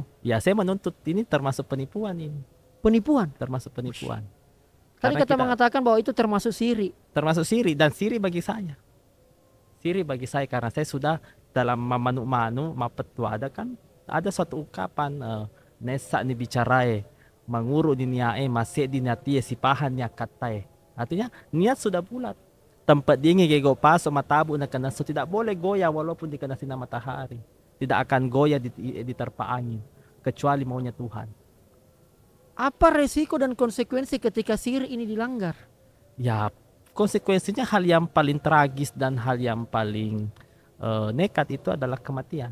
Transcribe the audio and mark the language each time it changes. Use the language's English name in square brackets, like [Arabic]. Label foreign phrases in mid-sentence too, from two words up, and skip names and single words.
[Indonesian] Ya saya menuntut ini termasuk penipuan ini. Penipuan. Termasuk penipuan. Tadi Karena kata mengatakan bahwa itu termasuk siri. termasuk siri, dan siri bagi saya. Siri bagi saya karena saya sudah dalam manu mapetua ada suatu ungkapan [Makasar] nesa ni bicarae manguru di niae masih di niatie sipahan nya katae. [Indonesian] Artinya niat sudah bulat. [Makasar] Tempat dingin gego paso matabu na kanaso, [Indonesian] tidak boleh goyah walaupun dikena sinar matahari. Tidak akan goyah di terpa angin kecuali maunya Tuhan. Apa resiko dan konsekuensi ketika siri ini dilanggar? Ya, konsekuensinya hal yang paling tragis dan hal yang paling nekat itu adalah kematian.